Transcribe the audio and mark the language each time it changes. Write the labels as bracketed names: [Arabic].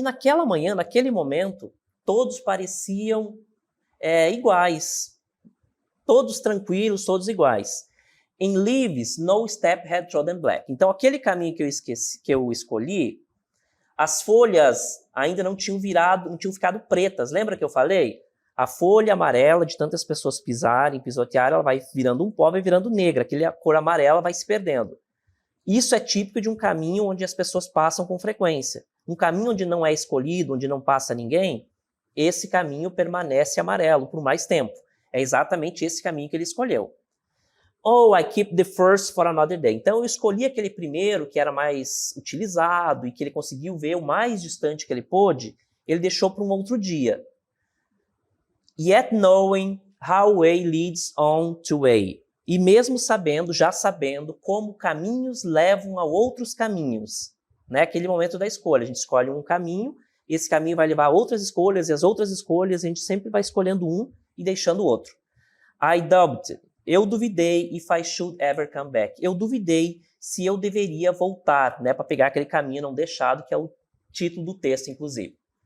[Portuguese] E naquela manhã, naquele momento, todos pareciam iguais, todos tranquilos, todos iguais. [English] In leaves, no step had trodden black. [Portuguese] Então, aquele caminho que eu escolhi, as folhas ainda não tinham ficado pretas. Lembra que eu falei? A folha amarela, de tantas pessoas pisotearem, ela vai virando um pó, vai virando negra. Aquela cor amarela vai se perdendo. Isso é típico de um caminho onde as pessoas passam com frequência. Um caminho onde não é escolhido, onde não passa ninguém, esse caminho permanece amarelo por mais tempo. É exatamente esse caminho que ele escolheu. [English] Oh, I keep the first for another day. [Portuguese] Então eu escolhi aquele primeiro que era mais utilizado e que ele conseguiu ver o mais distante que ele pôde, ele deixou para um outro dia. [English] Yet knowing how way leads on to way. [Portuguese] E mesmo já sabendo como caminhos levam a outros caminhos. Né? Aquele momento da escolha, a gente escolhe um caminho, esse caminho vai levar a outras escolhas, e as outras escolhas a gente sempre vai escolhendo um e deixando o outro. [English] I doubted. [Portuguese] Eu duvidei [English] if I should ever come back. [Portuguese] Eu duvidei se eu deveria voltar, né, para pegar aquele caminho não deixado, que é o título do texto, inclusive.